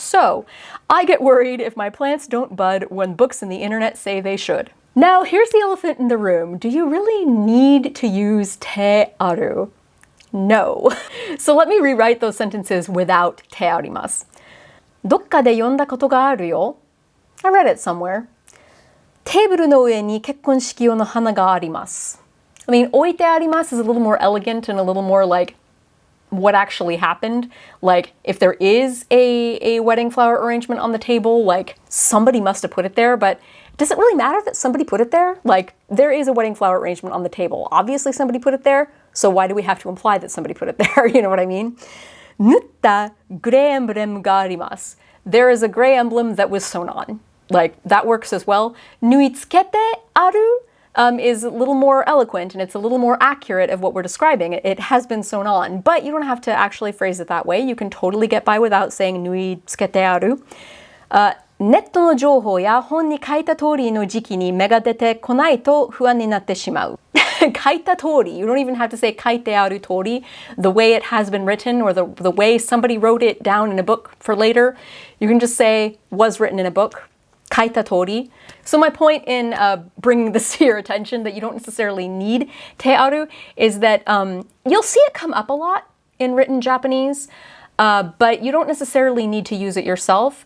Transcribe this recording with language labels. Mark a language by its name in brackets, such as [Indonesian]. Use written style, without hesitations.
[English] So, I get worried if my plants don't bud when books and the internet say they should. Now, here's the elephant in the room. Do you really need to use te aru? No. So let me rewrite those sentences without te arimasu. [Japanese] どっかで読んだことがあるよ. [English] I read it somewhere. [Japanese] テーブルの上に結婚式用の花があります. [English] I mean, 置いてあります is a little more elegant and a little more like what actually happened. Like, if there is a wedding flower arrangement on the table, like, somebody must have put it there, but does it really matter that somebody put it there? Like, there is a wedding flower arrangement on the table. Obviously somebody put it there, so why do we have to imply that somebody put it there? You know what I mean? [Japanese] 縫ったグレーエンブレムがあります. [English] There is a gray emblem that was sewn on. Like, that works as well. 縫い付けてあるis a little more eloquent and it's a little more accurate of what we're describing. It has been sewn on, but you don't have to actually phrase it that way. You can totally get by without saying 縫い付けてある. [Japanese] ネットの情報や本に書いた通りの時期に芽が出てこないと不安になってしまう. 書いた通り. [English] You don't even have to say 書いてある通り. The way it has been written or the way somebody wrote it down in a book for later. You can just say was written in a book. [Japanese] 書いた通り. [English] So my point in bringing this to your attention that you don't necessarily need te aru is that you'll see it come up a lot in written Japanese, but you don't necessarily need to use it yourself.